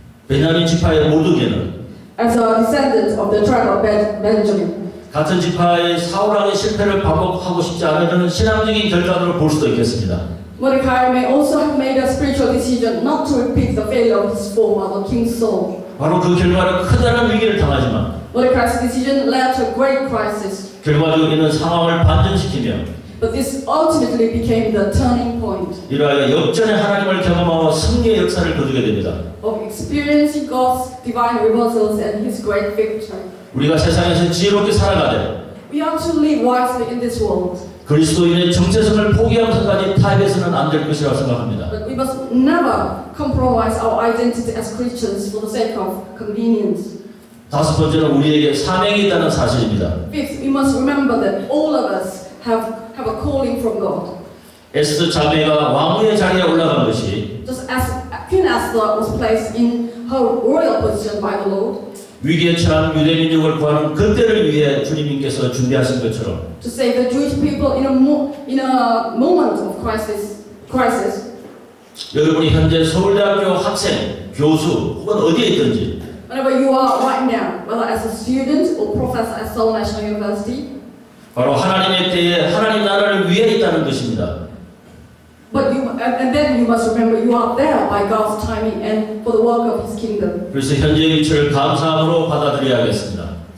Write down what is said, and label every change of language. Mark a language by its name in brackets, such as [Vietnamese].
[Korean] 베냐민 지파의 모두에는 [English] as a descendant of the tribe of Benjamin. [Korean] 같은 지파의 사울왕의 실패를 반복하고 싶지 않으면 신앙적인 결단으로 볼 수도 있겠습니다. [English] Mordecai may also have made a spiritual decision not to repeat the failure of his forefather, King Saul. [Korean] 바로 그 결과는 크다란 위기를 당하지만 [English] Mordecai's decision led to a great crisis, [Korean] 결과적으로 이는 상황을 반전시키며 [English] but this ultimately became the turning point [Korean] 이러하여 역전의 하나님을 경험하고 승리의 역사를 거두게 됩니다. [English] of experiencing God's divine reversals and his great victory. [Korean] 우리가 세상에서 지혜롭게 살아가되 [English] We are to live wisely in this world, [Korean] 그리스도인의 정체성을 포기하면서까지 타협해서는 안 될 것이라고 생각합니다. [English] but we must never compromise our identity as Christians for the sake of convenience. [Korean] 다섯 번째는 우리에게 사명이 있다는 사실입니다. [English] Fifth, we must remember that all of us have a calling from God. [Korean] 에스더 자매가 왕후의 자리에 올라간 것이 [English] Just as Queen Esther was placed in her royal position by the Lord [Korean] 위기에 처한 유대 민족을 구하는 그때를 위해 주님께서 준비하신 것처럼 [English] to save the Jewish people in a moment of crisis. [Korean] 여러분이 현재 서울대학교 학생, 교수 혹은 어디에 있든지 [English] Whenever you are right now, whether as a student or professor at Seoul National University, [Korean] 바로 하나님의 때에 하나님 나라를 위해 있다는 것입니다. [English] and then you must remember you are there by God's timing and for the work of His kingdom. [Korean] 그래서 현재의 위치를 감사함으로 받아들여야겠습니다.